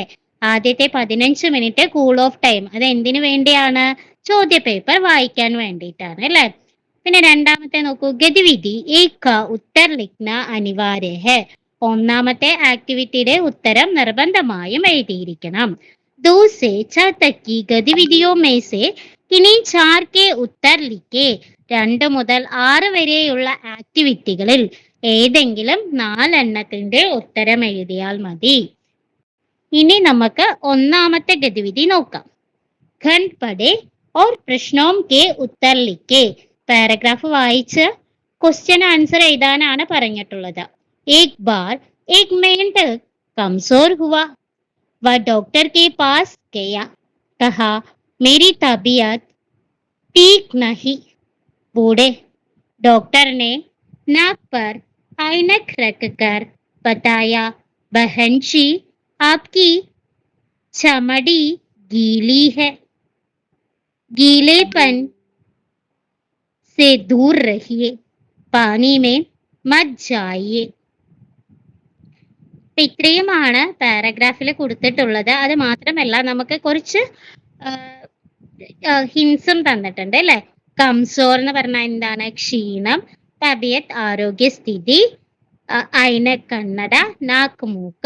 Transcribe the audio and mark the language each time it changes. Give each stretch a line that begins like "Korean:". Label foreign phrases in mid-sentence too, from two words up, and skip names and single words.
Malayalam: ആദ്യത്തെ 15 മിനിറ്റ്
English: cool off time.
Malayalam: അത് എന്തിനു വേണ്ടിയാണ്? ചോദ്യ പേപ്പർ വായിക്കാൻ വേണ്ടിയിട്ടാണ് അല്ലേ? പിന്നെ രണ്ടാമത്തെ നോക്കൂ,
Hindi: गतिविधि एक उत्तर लिखना अनिवार्य है.
Malayalam: ഒന്നാമത്തെ ആക്ടിവിറ്റിയുടെ ഉത്തരം നിർബന്ധമായും എഴുതിയിരിക്കണം.
Hindi: 2 से 6 तक की गतिविधियों में से किन्हीं 4 के उत्तर लिखे.
Malayalam: 2 മുതൽ 6 വരെയുള്ള ആക്ടിവിറ്റികളിൽ ഏതെങ്കിലും 4 എണ്ണത്തിന്റെ ഉത്തരം എഴുതിയാൽ മതി. ഇനി നമുക്ക് ഒന്നാമത്തെ ഗതിവിധി നോക്കാം.
Hindi: खंड पढ़े और प्रश्नों के उत्तर लिखे.
Malayalam: പാരഗ്രാഫ് വായിച്ച്
English: question answer
Malayalam: എഴുതാനാണ് പറഞ്ഞിട്ടുള്ളത്.
Hindi: एक बार एक मेंढक कमजोर हुआ. वह डॉक्टर के पास गया. कहा मेरी तबीयत ठीक नहीं. बूढ़े डॉक्टर ने नाक पर ऐनक रखकर बताया, बहन जी आपकी चमड़ी गीली है, गीलेपन से दूर रहिए, पानी में मत जाइए.
Malayalam: ഇത്രയുമാണ് പാരഗ്രാഫിൽ കൊടുത്തിട്ടുള്ളത്. അത് മാത്രമല്ല നമുക്ക് കുറച്ച് ഹിൻസും തന്നിട്ടുണ്ട് അല്ലെ? കംസോർ എന്ന് പറഞ്ഞാൽ എന്താണ്? ക്ഷീണം. തബിയത്ത് ആരോഗ്യസ്ഥിതി. ഐന കണ്ണട. നാക്ക് മൂക്ക്.